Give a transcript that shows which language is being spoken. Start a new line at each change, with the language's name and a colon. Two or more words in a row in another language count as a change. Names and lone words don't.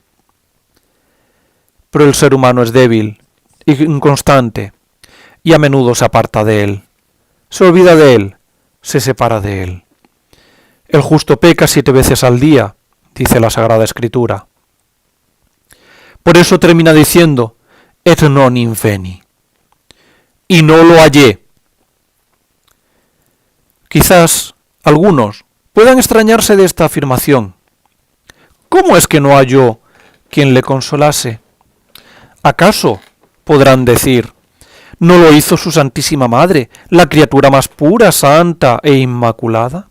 Spanish: Pero el ser humano es débil, inconstante, y a menudo se aparta de él, se olvida de él, se separa de él. El justo peca 7 veces al día, dice la Sagrada Escritura. Por eso termina diciendo:
Latin: et non inveni.
Spanish: Y no lo hallé. Quizás algunos puedan extrañarse de esta afirmación. ¿Cómo es que no halló quien le consolase? ¿Acaso, podrán decir, no lo hizo su Santísima Madre, la criatura más pura, santa e inmaculada?